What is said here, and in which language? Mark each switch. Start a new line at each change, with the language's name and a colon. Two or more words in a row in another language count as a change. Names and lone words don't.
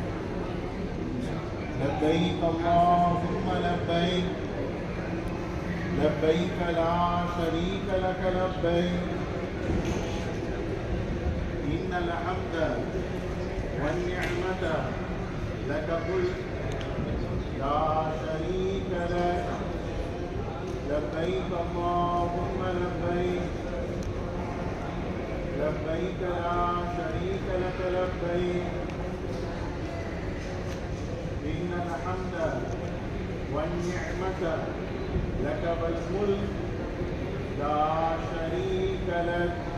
Arabic: لبيك اللهم لبيك، لبيك لا شريك لك لبيك، إن الحمد والنعمة لك الملك لا شريك لك. لبيك اللهم لبيك، لبيك لا شريك لك لبيك، إن الحمد والنعمة لك والملك لا شريك لك.